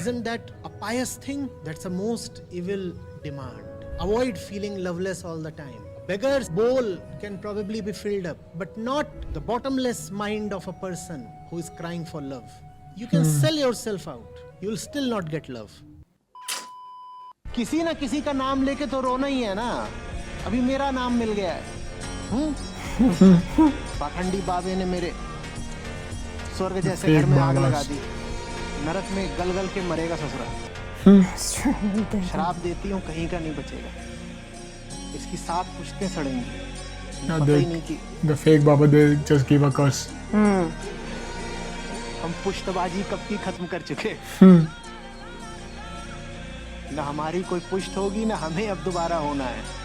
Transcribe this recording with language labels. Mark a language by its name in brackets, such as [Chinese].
[English] Isn't that a pious thing? That's the most evil demand. Avoid feeling loveless all the time. Beggar's bowl can probably be filled up, but not the bottomless mind of a person who is crying for love. You can sell yourself out. You will still not get love. [Hindi] किसी ना किसी का नाम लेके तो रोना ही है ना. अभी मेरा नाम मिल गया है. पाखंडी बाबे ने मेरे स्वर्ग जैसे घर में आग लगा दी. नरक में गल गल के मरेगा ससुरा. शराब देती हूँ कहीं का नहीं बचेगा. इसकी 7 पुश्तें सड़ेंगी. पता ही नहीं कि [English] The fake Baba, they just give a curse. [Hindi] हम पुश्तबाजी कब की खत्म कर चुके. ना हमारी कोई पुश्त होगी ना हमें अब दोबारा होना है.